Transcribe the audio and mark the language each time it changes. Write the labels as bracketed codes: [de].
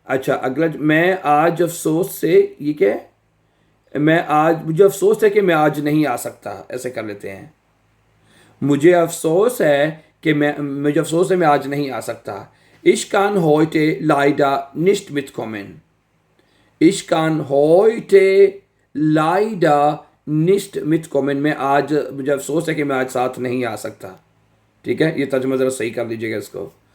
[hi] अगला, मैं आज अफसोस से, ये क्या है, मुझे अफसोस है कि मैं आज नहीं आ सकता, ऐसे कर लेते हैं। मुझे अफसोस है मैं आज नहीं आ सकता। [de] Ich kann heute leider nicht mitkommen। Ich kann heute leider nicht mitkommen, [hi] मुझे अफसोस है कि मैं आज साथ नहीं आ सकता। ठीक है, ये तर्जुमा ज़रा सही कर लीजिएगा इसको।